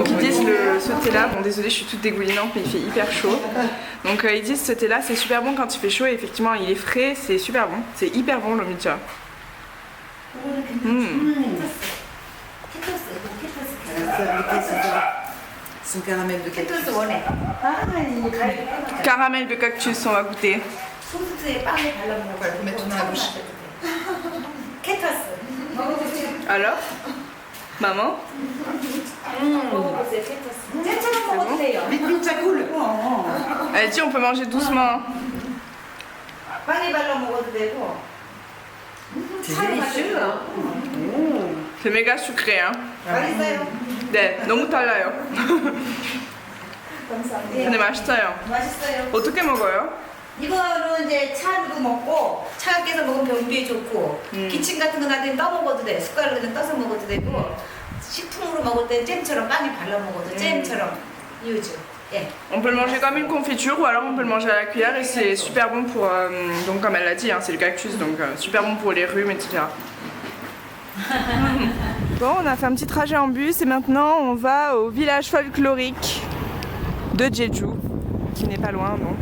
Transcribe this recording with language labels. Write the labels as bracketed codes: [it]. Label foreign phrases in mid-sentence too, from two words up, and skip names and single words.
[fr] Donc ils disent ce thé-là, bon désolé je suis toute dégoulinante mais il fait hyper chaud. Donc ils disent ce thé-là c'est super bon quand il fait chaud et effectivement il est frais, c'est super bon. C'est hyper bon l'omidja. Son caramel de cactus. [ko] 캐터스 원액 [fr] Caramel de cactus, on va goûter. [ko] 소스에 빵에 발라 먹어. [fr] Faut mettre tout dans la bouche. [ko] 캐터스 [fr] Alors Maman [ko] 먹어보세요, 캐터스. 잼처럼 먹어도 돼요. [fr] Vite, ça coule. Elle dit on peut manger doucement. [ko] 빵에 발라 먹어도 되고. [fr] C'est délicieux. Hein. C'est méga sucré hein. [ko] 맛있어요. 네, 너무 달라요. 감사합니다. 근데 맛있어요. 맛있어요. 어떻게 먹어요? 이거는 이제 차로도 먹고 차갑게 해서 먹으면 변비에 좋고 기침 같은 거 나중에 떠 먹어도 돼. 숟가락으로 그냥 떠서 먹어도 되고 식품으로 먹을 때 잼처럼 빵에 발라 먹어도 잼처럼 이유죠. 예. [fr] On peut le manger comme une confiture ou alors on peut le manger à la cuillère et c'est super bon pour, donc comme elle l'a dit, hein, c'est le cactus, donc super bon pour les rhumes, etc. Bon, on a fait un petit trajet en bus et maintenant on va au village folklorique de Jeju, qui n'est pas loin donc.